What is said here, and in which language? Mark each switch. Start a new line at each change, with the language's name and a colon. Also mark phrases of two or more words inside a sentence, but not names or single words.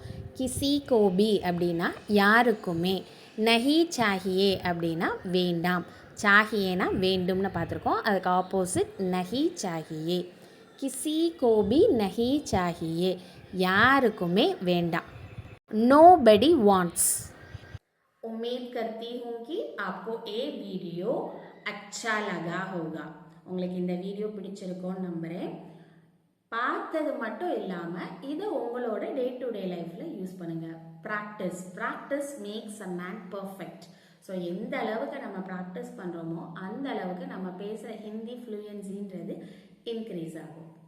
Hindi: किसी को भी
Tamil: அப்படின்னா யாருக்குமே,
Hindi: नहीं चाहिए
Tamil: அப்படின்னா வேண்டாம், சாஹியேனா வேண்டும்னு பார்த்துருக்கோம். அதுக்கு ஆப்போசிட்
Hindi: नहीं चाहिए. किसी को भी नहीं चाहिए,
Tamil: யாருக்குமே வேண்டாம்.
English: Nobody wants.
Hindi: उम्मीद करती हूँ कि आपको ये वीडियो अच्छा लगा होगा.
Tamil: உங்களுக்கு இந்த வீடியோ பிடிச்சிருக்கோன்னு நம்புகிறேன். பார்த்தது மட்டும் இல்லாமல் இதை உங்களோட
English: day to day lifeல் use
Tamil: பண்ணுங்கள்.
English: Practice makes a man perfect.
Tamil: ஸோ எந்த அளவுக்கு நம்ம ப்ராக்டிஸ் பண்ணுறோமோ அந்த அளவுக்கு நம்ம பேசுகிற ஹிந்தி ஃப்ளூயன்சின்றது இன்க்ரீஸ் ஆகும்.